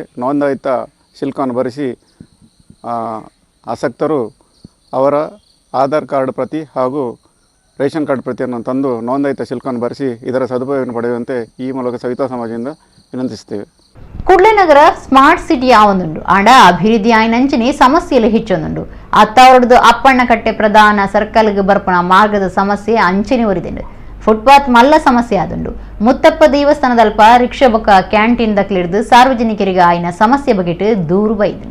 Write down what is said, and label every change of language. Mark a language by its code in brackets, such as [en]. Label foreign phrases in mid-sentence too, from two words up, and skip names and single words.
[kn] ನೋಂದಾಯಿತ ಶುಲ್ಕವನ್ನು ಭರಿಸಿ ಆಸಕ್ತರು ಅವರ ಆಧಾರ್ ಕಾರ್ಡ್ ಪ್ರತಿ ಹಾಗೂ ರೇಷನ್ ಕಾರ್ಡ್ ಪ್ರತಿಯನ್ನು ತಂದು ನೋಂದಾಯಿತ ಶುಲ್ಕವನ್ನು ಭರಿಸಿ ಇದರ ಸದುಪಯೋಗವನ್ನು ಪಡೆಯುವಂತೆ ಈ ಮೂಲಕ ಸವಿತಾ ಸಮಾಜದಿಂದ ವಿನಂತಿಸುತ್ತೇವೆ. [tcy] ಕುಡ್ಲೆನಗರ ಸ್ಮಾರ್ಟ್ ಸಿಟಿ ಆವೊಂದುಂಡು ಆಂಡ ಅಭಿವೃದ್ಧಿ ಆಯ್ನಂಚಿನಿ ಸಮಸ್ಯೆಲು ಹೆಚ್ಚೊಂದುಂಡು. ಅತ್ತಾವರದು ಅಪ್ಪಣ್ಣ ಕಟ್ಟೆ ಪ್ರಧಾನ ಸರ್ಕಲ್ಗೆ ಬರ್ಪುನ ಮಾರ್ಗದ ಸಮಸ್ಯೆ ಅಂಚನೆ ಒರಿದಿಂಡು. ಫುಟ್ಪಾತ್ ಮಲ್ಲ ಸಮಸ್ಯೆ ಆದುಂಡು. ಮುತ್ತಪ್ಪ ದೇವಸ್ಥಾನದಲ್ಪ ರಿಕ್ಷಾ ಬೊಕ್ಕ ಕ್ಯಾಂಟೀನ್ ದಕ್ಲಿಡ್ದು ಸಾರ್ವಜನಿಕರಿಗೆ ಆಯ್ನ ಸಮಸ್ಯೆ ಬಗೆಟ್ ದೂರು ಬೈದುಂಡು.